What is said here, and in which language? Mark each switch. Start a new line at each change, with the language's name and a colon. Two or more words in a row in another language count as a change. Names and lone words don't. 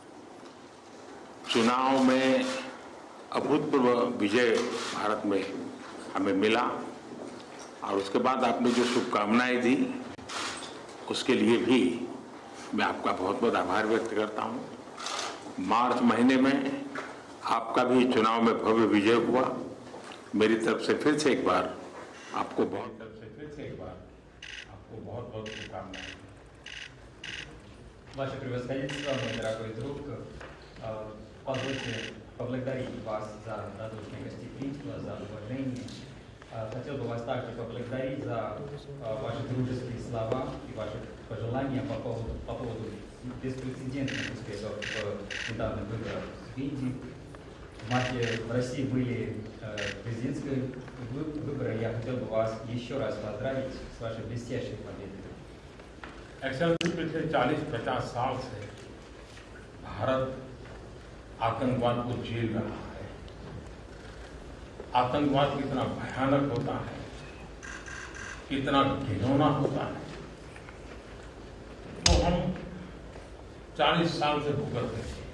Hindi: चुनाव में अभूतपूर्व विजय भारत में हमें मिला और उसके बाद आपने जो शुभकामनाएं दी उसके लिए भी मैं आपका बहुत बहुत आभार व्यक्त करता हूँ। मार्च महीने में आपका भी चुनाव में भव्य विजय हुआ। मेरी तरफ से फिर से एक बार आपको बहुत शुभकामनाएं।
Russian: Ваше превосходительство, мой дорогой друг, позвольте поблагодарить вас за радушное гостеприимство, за уважение. Хотел бы вас также поблагодарить за ваши дружеские слова и ваши пожелания по поводу беспрецедентных успехов в недавних выборах в Индии. В марте в России были президентские выборы. Я хотел бы вас еще раз поздравить с вашей блестящей победой.
Hindi: एक्सेलेंसी, पिछले 40-50 साल से भारत आतंकवाद को झेल रहा है। आतंकवाद कितना भयानक होता है, कितना घिनौना होता है, तो हम 40 साल से भुगत रहे थे।